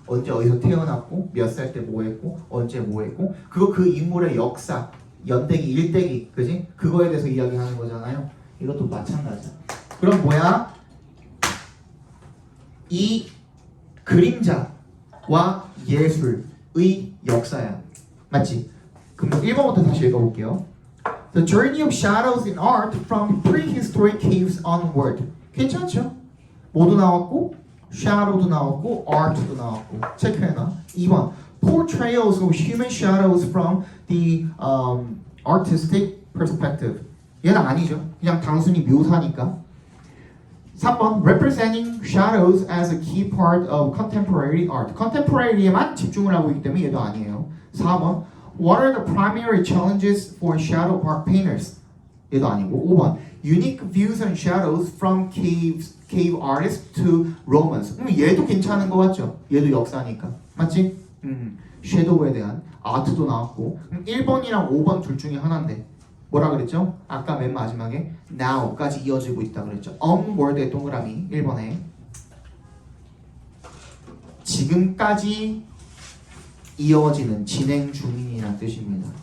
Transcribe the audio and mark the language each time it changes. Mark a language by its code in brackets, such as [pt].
[ko] 언제 어디서 태어났고 몇 살 때 뭐 했고 언제 뭐 했고 그거 그 인물의 역사 연대기 일대기 그지? 그거에 대해서 이야기하는 거잖아요. 이것도 마찬가지야. 그럼 이 그림자와 예술의 역사야. 맞지? 그럼 1번부터 다시 읽어볼게요. [en] The journey of shadows in art from prehistoric caves onward. [ko] 괜찮죠? 뭐도 나왔고 shadow도 나왔고 art도 나왔고 체크해놔. [en] 2번 portrayals of human shadows from the artistic perspective. [ko] 얘는 아니죠. 그냥 단순히 묘사니까. [en] 3번 representing shadows as a key part of contemporary art. [ko] contemporary에만 집중을 하고 있기 때문에 얘도 아니에요. [en] 4번 what are the primary challenges for shadow art painters? [ko] 얘도 아니고. [en] 5번 unique views on shadows from cave artists to Romans. [ko] 얘도 괜찮은 거 같죠? 얘도 역사니까. 맞지? 섀도우에 대한 아트도 나왔고. 1번이랑 5번 둘 중에 하나인데 뭐라 그랬죠? 아까 맨 마지막에 now까지 이어지고 있다 그랬죠. onward의 동그라미 1번에 지금까지 이어지는 진행 중이라는 뜻입니다.